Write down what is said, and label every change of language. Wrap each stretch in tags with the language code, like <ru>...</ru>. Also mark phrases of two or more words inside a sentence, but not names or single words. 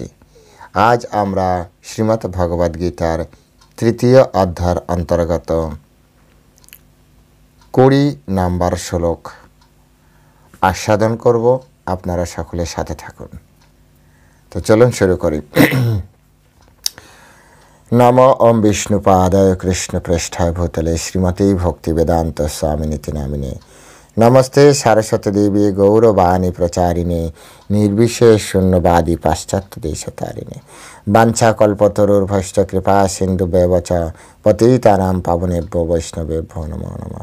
<bn>আজ আমরা শ্রীমদ্ ভাগবত গীতার তৃতীয় অধ্যায়ের অন্তর্গত 20 নম্বর শ্লোক আস্বাদন করব। আপনারা সকলের সাথে থাকুন। তো চলুন শুরু করি।</bn> <sa>नमो ओम विष्णुपादाय कृष्ण पृष्ठाय भूतले श्रीमती भक्ति वेदांत स्वामिनीति नामिने नमस्ते सरस्वती देवी गौरवाणी प्रचारिणे निर्विशेष शून्यवादी पाश्चात्य देशतारिणे वाञ्छाकल्पतरुर्भश्च कृपा सिन्धुभ्येव च पतितानां पावनेभ्यो वैष्णवेभ्यो नमो नमः।</sa>